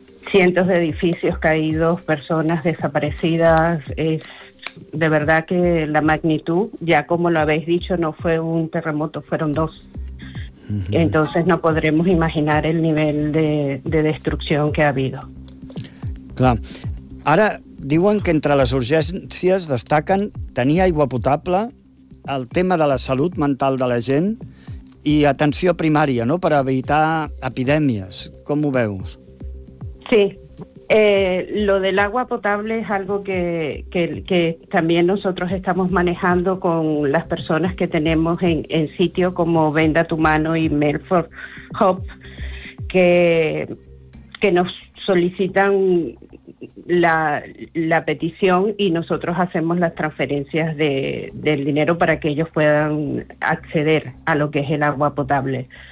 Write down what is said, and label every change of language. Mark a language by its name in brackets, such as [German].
[Spanish] Cientos de edificios caídos, personas desaparecidas, es De verdad que la magnitud, ya como lo habéis dicho, no fue un terremoto, fueron dos. Uh-huh. Entonces no podremos imaginar el nivel de destrucción que ha habido. [Catalan] Clar. Ara diuen que entre les urgències destaquen tenir aigua potable, el tema de la salut mental de la gent i atenció primària, no?, per evitar epidèmies. Com ho veus? Sí. [Spanish] Lo del agua potable es algo que también nosotros estamos manejando con las personas que tenemos en sitio, como Venda Tu Mano y Melford Hope, que nos solicitan la petición y nosotros hacemos las transferencias del dinero para que ellos puedan acceder a lo que es el agua potable.